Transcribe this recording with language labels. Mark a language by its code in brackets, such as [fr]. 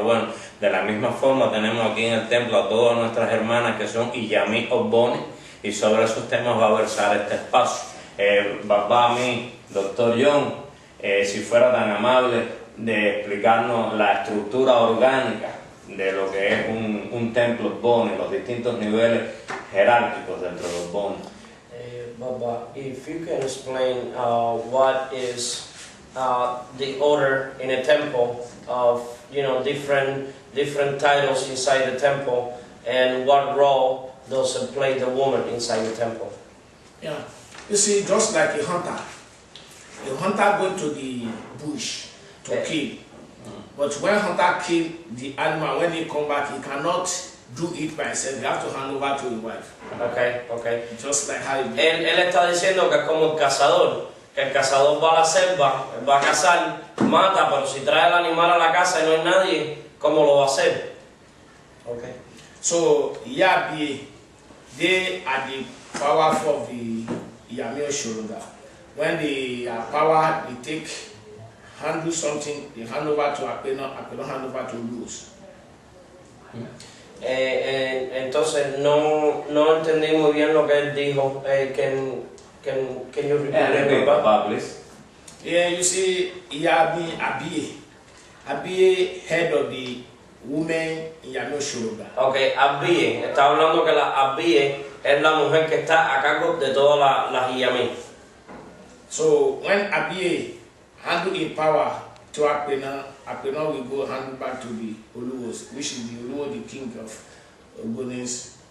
[es] Bueno, de la misma forma tenemos aquí en el templo a todas nuestras hermanas que son Iyami Ogboni, y sobre esos temas va a versar este espacio. Baba, a mí, Dr. John, si fuera tan amable de explicarnos la estructura orgánica de lo que es un templo Ogboni, los distintos niveles jerárquicos dentro de Ogboni. [en] Baba, if you can explain what is the order in a temple of, different titles inside the temple, and what role does it play the woman inside the temple? Yeah, you see, just like a hunter go to the bush to kill, but when hunter kill the animal, when he come back, he cannot do it by himself. He have to hand over to his wife. Okay. Just like how [es] Él está diciendo que es como el cazador, que el cazador va a la selva, va a cazar, mata, pero si trae el animal a la casa y no hay nadie, ¿cómo lo va a hacer? [en] Okay. So Yabi, they are the power of the Yamio Shoruga. When they are power, they handle something, they hand over to Akpeno hand over to Luz. [es] Entonces no entendí muy bien lo que él dijo. [en] Can you repeat, Papa, please? Yeah, you see, Yabi Abiye, head of the women in Yamio Shoruga. [es] Okay, Abiye, está hablando que la Abiye es la mujer que está a cargo de todas las Iyami. [en] So when Abiye handle in power to Akpena will go hand back to the Oluwos, which is the Oluwo, the king of Ogbonis.